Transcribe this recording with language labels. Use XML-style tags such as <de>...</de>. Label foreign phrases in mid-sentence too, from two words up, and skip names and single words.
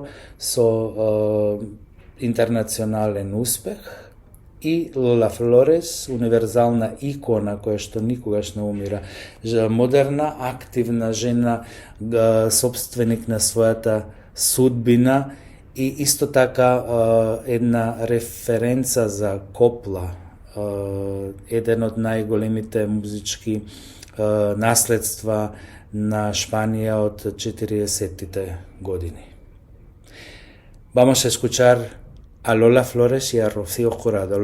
<mk>со интернационален успех, и Лола Флорес, универзална икона која што никогаш не умира, модерна, активна жена, собственик на својата судбина и исто така една референца за копла, еден од најголемите музички наследства на Шпанија од 40-тите години.</mk> <es>Vamos a escuchar a Lola Flores y a Rocío Jurado.</es>